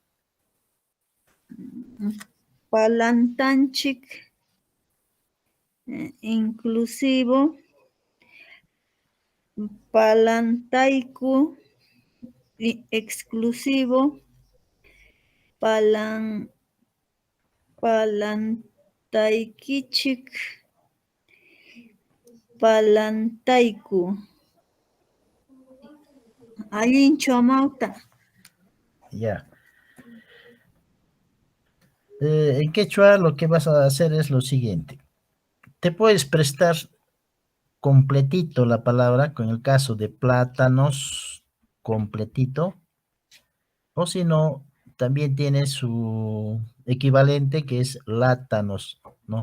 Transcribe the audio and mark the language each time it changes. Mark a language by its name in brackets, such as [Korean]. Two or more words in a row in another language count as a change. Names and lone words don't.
[Quechua] Palantanchik inclusivo, palantayku exclusivo, palantaykichik, palantayku. Allinchu amawta. [Spanish] Ya. En quechua lo que vas a hacer es lo siguiente. Te puedes prestar completito la palabra, con el caso de plátanos, completito, o si no, también tiene su equivalente que es látanos, ¿no?